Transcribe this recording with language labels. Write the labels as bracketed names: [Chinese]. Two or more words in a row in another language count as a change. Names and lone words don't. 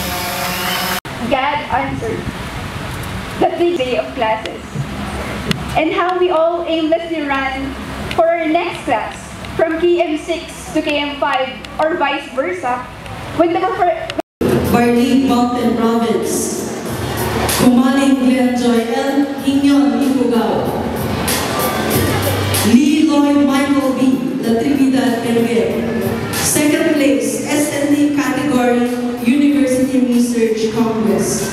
[English] God answered the 3 day of classes, and how we all aimlessly ran for our next class from KM6 to KM5 or vice versa when the Barley Mountain Province, Kumaling Glenjoy L. Hinyon Ipugao, Lee Lloyd Michael B. La Trinidad Benguet. Second place, SND category, University Research Congress.